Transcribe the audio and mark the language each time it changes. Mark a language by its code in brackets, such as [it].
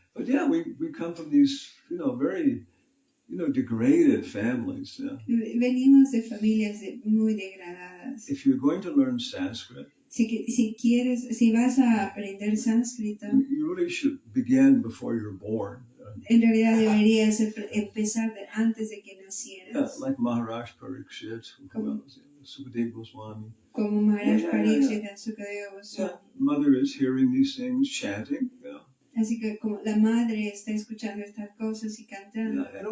[en] But yeah, we come from these, very, degraded families. Yeah. [es] Venimos de familias muy degradadas. [en] If you're going to learn Sanskrit, [es] si vas a aprender sánscrito, [en] you really should begin before you're born. [es] En realidad deberías empezar antes de que nacieras. [en] Yeah, like Maharaj Parikshit, Sukadeva Goswami. [es] Como Maharaj Parikshit and Sukadeva Goswami. [en] Yeah, mother is hearing these things, chanting. Yeah. [es] Así que como la madre está escuchando estas cosas y cantando.